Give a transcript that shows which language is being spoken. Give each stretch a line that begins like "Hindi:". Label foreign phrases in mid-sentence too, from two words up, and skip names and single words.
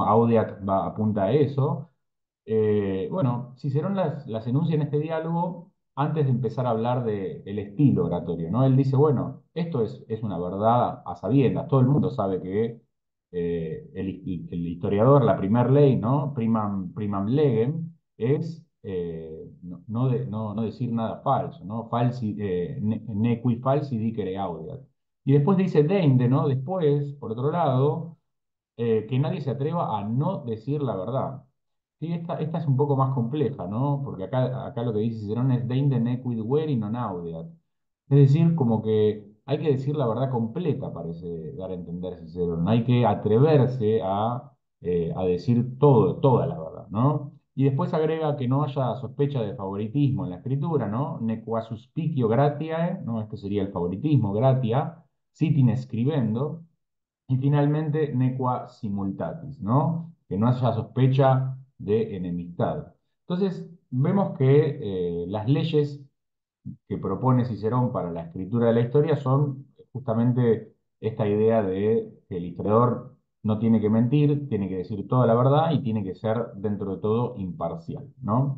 Spanish: Audiat apunta a eso. Bueno, Cicerón las enuncia en este diálogo antes de empezar a hablar del estilo oratorio, ¿no? Él dice, bueno, esto es una verdad a sabiendas, todo el mundo sabe que el historiador, la primer ley, ¿no?
Latin: Primam legem,
Spanish: es no decir nada falso, ¿no?
Latin: Nequi falsi dicere audeat.
Spanish: Y después dice deinde, ¿no? Después, por otro lado, que nadie se atreva a no decir la verdad. Sí, esta es un poco más compleja, ¿no? Porque acá lo que dice Cicerón es
Latin: deinde nequid veri non audeat.
Spanish: Es decir, como que hay que decir la verdad completa, parece dar a entender Cicerón. Hay que atreverse a decir toda la verdad, ¿no? Y después agrega que no haya sospecha de favoritismo en la escritura, ¿no?
Latin: Nequa suspicio gratiae,
Spanish: ¿no? Este sería el favoritismo,
Latin: gratia, sit in scribendo,
Spanish: y finalmente,
Latin: nequa simultatis,
Spanish: ¿no? Que no haya sospecha de enemistad. Entonces, vemos que las leyes que propone Cicerón para la escritura de la historia son justamente esta idea de que el historiador no tiene que mentir, tiene que decir toda la verdad y tiene que ser, dentro de todo, imparcial, ¿no?